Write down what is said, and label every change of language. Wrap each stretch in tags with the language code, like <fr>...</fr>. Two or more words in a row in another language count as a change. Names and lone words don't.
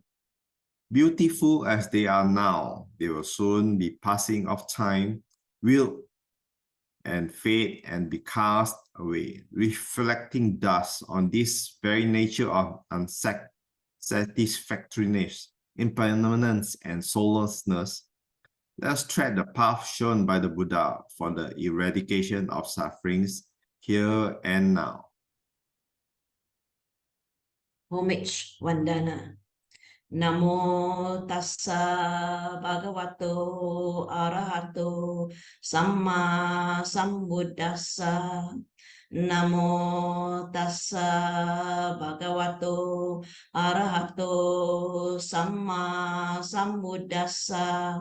<en>Beautiful as they are now, they will soon be passing of time, wilt and fade and be cast away, reflecting dust on this very nature of unsatisfactoriness, impermanence, and soullessness. Let us tread the path shown by the Buddha for the eradication of sufferings here and now. Homage Vandana.</en> <pi>Namo tassa bhagavato arahato samma sambuddhassa. Namo tassa bhagavato arahato samma sambuddhassa.</pi>